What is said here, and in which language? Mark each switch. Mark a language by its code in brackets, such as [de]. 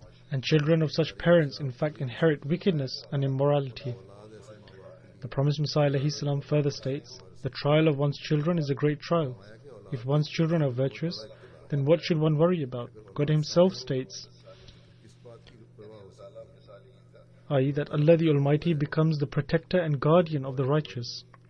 [en] And children of such parents in fact inherit wickedness and immorality. The promised Messiah ﷺ further states, the trial of one's children is a great trial. If one's children are virtuous, then what should one worry about? God Himself states [hi] इस बात की परवाह हो सकती है [en] i.e. that Allah the Almighty becomes the protector and guardian of the righteous.